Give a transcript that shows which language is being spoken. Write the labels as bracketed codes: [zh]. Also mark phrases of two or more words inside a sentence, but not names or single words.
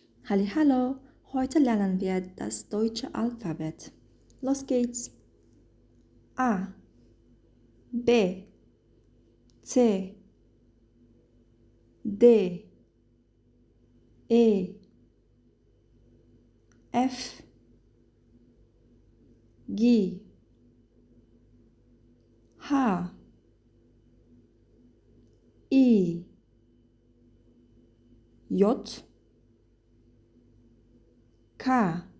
[de] Hallo, heute lernen wir das deutsche Alphabet. Los geht's. A, B, C, D, E, F, G, H, I, J, K,